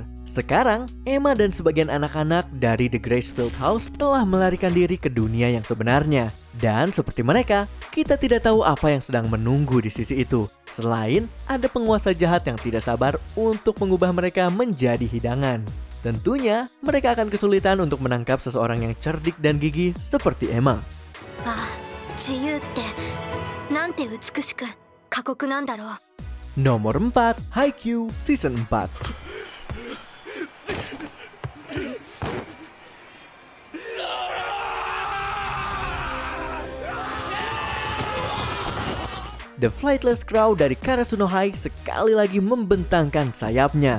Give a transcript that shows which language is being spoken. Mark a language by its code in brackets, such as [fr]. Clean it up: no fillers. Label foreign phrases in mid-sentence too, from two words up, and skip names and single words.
[id] Sekarang, Emma dan sebagian anak-anak dari The Gracefield House telah melarikan diri ke dunia yang sebenarnya. Dan seperti mereka, kita tidak tahu apa yang sedang menunggu di sisi itu. Selain ada penguasa jahat yang tidak sabar untuk mengubah mereka menjadi hidangan. Tentunya, mereka akan kesulitan untuk menangkap seseorang yang cerdik dan gigih seperti Emma. [ja] ああ、自由ってなんて美しく過酷なんだろう。 [id] Nomor 4, Haikyuu Season 4. The Flightless Crow dari Karasuno High sekali lagi membentangkan sayapnya.